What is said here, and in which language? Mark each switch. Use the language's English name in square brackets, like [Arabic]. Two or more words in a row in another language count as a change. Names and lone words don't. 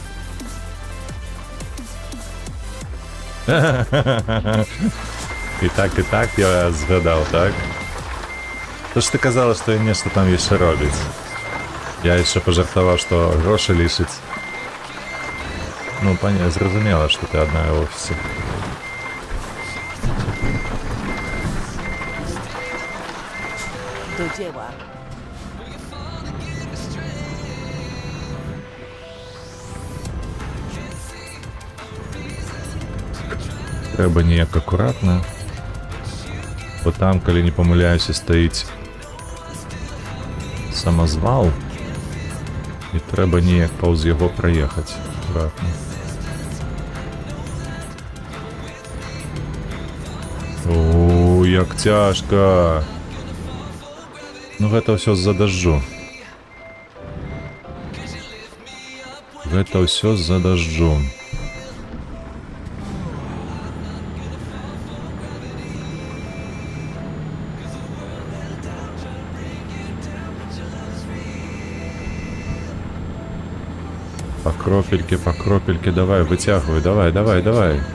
[Belarusian] І так я згадаў, так? То ж ты казала, што ён нешта там яшчэ робіць. Я яшчэ пажартаваў, што грошы лічыць. Ну, паня, зразумела, што ты адна ў офісе. [Polish] Do dzieła. [Belarusian] Трэба неяк акуратна. Бо там, калі не памыляюся, стаіць самазвал. І трэба неяк паўз яго праехаць. Акуратна. О, як цяжка. Ну гэта ўсё з-за дажджу. Гэта ўсё з-за дажджу. [Russian] По кропельке, давай, вытягивай, давай.